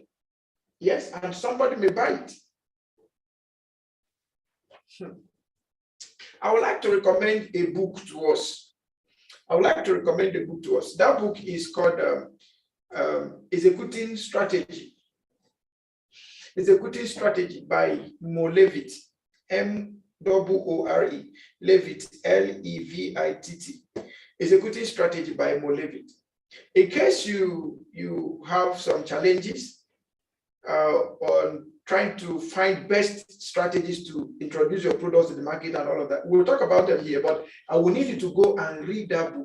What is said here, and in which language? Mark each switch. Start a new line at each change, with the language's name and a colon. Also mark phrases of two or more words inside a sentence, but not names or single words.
English: Yes, and somebody may buy it. I would like to recommend a book to us. That book is called Executing Strategy. Executing Strategy by Mo Levitt, M-O-O-R-E, Levitt, L-E-V-I-T-T. Executing Strategy by Mo Levitt. In case you have some challenges on trying to find best strategies to introduce your products to the market and all of that, we'll talk about them here, but I will need you to go and read that book.